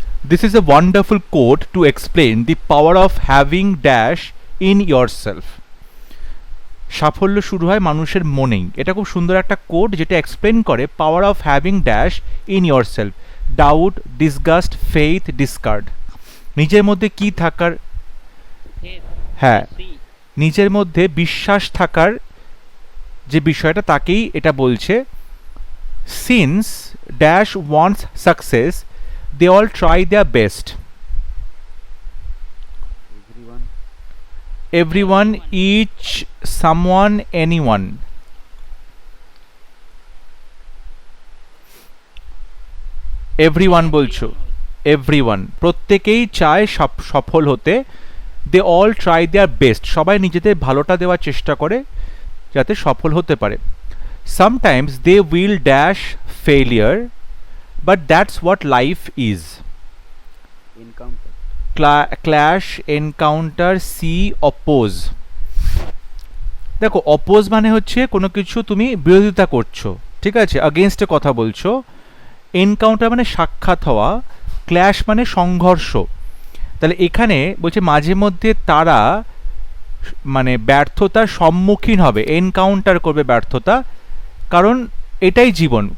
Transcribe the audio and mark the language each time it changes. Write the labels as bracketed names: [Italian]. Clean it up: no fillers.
[English] This is a wonderful quote to explain the power of having dash in yourself. [Bangla] সাফল্য শুরু হয় মানুষের মনেই। এটা খুব সুন্দর একটা কোড যেটা এক্সপ্লেন করে [English] Power of having dash in yourself. [Bangla] Doubt, disgust, faith, discard. নিজের মধ্যে কি থাকার, হ্যাঁ, নিজের মধ্যে বিশ্বাস থাকার যে বিষয়টা, তাকেই এটা বলছে। [English] Since dash wants success, they all try their best. Everyone, each, someone, anyone. [Bangla] Everyone বলছো, everyone, প্রত্যেকেই চায় সফল হতে। [English] they all try their best, [Bangla] সবাই নিজেদের ভালোটা দেওয়ার চেষ্টা করে যাতে সফল হতে পারে। [English] sometimes they will dash failure, but that's what life is. Encounter. Clash, encounter, see, oppose. [Bangla] দেখো, অপোজ মানে হচ্ছে কোনো কিছু তুমি বিরোধিতা করছো, ঠিক আছে, আগেনস্টে কথা বলছো। এনকাউন্টার মানে সাক্ষাৎ হওয়া। ক্ল্যাশ মানে সংঘর্ষ। তাহলে এখানে বলছে মাঝে মধ্যে তারা মানে ব্যর্থতার সম্মুখীন হবে, এনকাউন্টার করবে ব্যর্থতা, কারণ এটাই জীবন।